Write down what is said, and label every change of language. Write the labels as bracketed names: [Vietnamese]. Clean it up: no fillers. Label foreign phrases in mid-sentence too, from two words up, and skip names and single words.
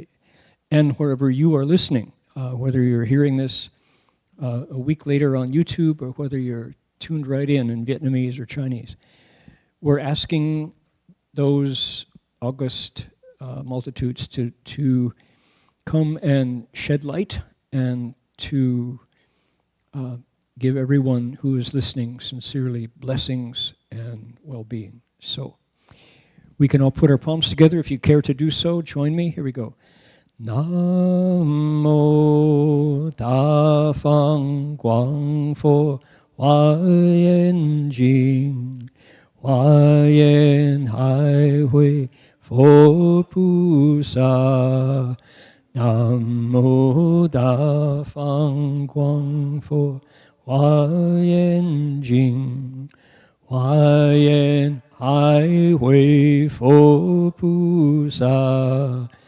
[English] And wherever you are listening, whether you're hearing this a week later on YouTube or whether you're tuned right in Vietnamese or Chinese, we're asking those august multitudes to come and shed light and to give everyone who is listening sincerely blessings and well-being. So we can all put our palms together. If you care to do so, join me. Here we go. [Chinese] 南無大方廣佛華嚴經華嚴海會佛菩薩南無大方廣佛華嚴經華嚴海會佛菩薩